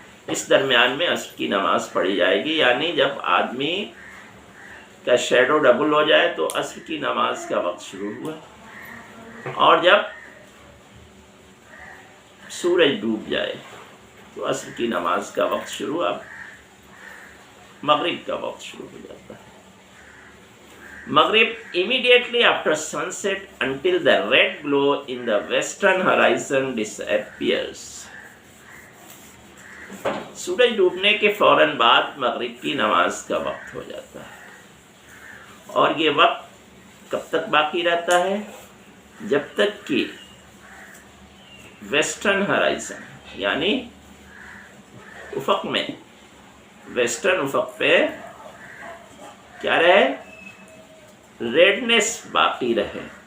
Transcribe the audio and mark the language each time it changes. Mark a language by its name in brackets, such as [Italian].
[Urdu] اس درمیان میں عصر کی نماز پڑھی جائے گی، یعنی جب آدمی کا [English] shadow double [Urdu] ہو جائے تو عصر کی نماز کا وقت شروع ہوا، اور جب سورج ڈوب جائے تو عصر کی نماز کا وقت شروع. اب مغرب کا وقت شروع ہو جاتا ہے. [English] مغرب immediately after sunset until the red glow in the western horizon disappears. [Urdu] سورج ڈوبنے کے فوراً بعد مغرب کی نماز کا وقت ہو جاتا ہے، اور یہ وقت کب تک باقی رہتا ہے؟ جب تک کہ [English] western horizon [Urdu] یعنی افق میں، ویسٹرن افق پہ کیا رہے؟ ریڈنس باقی رہے.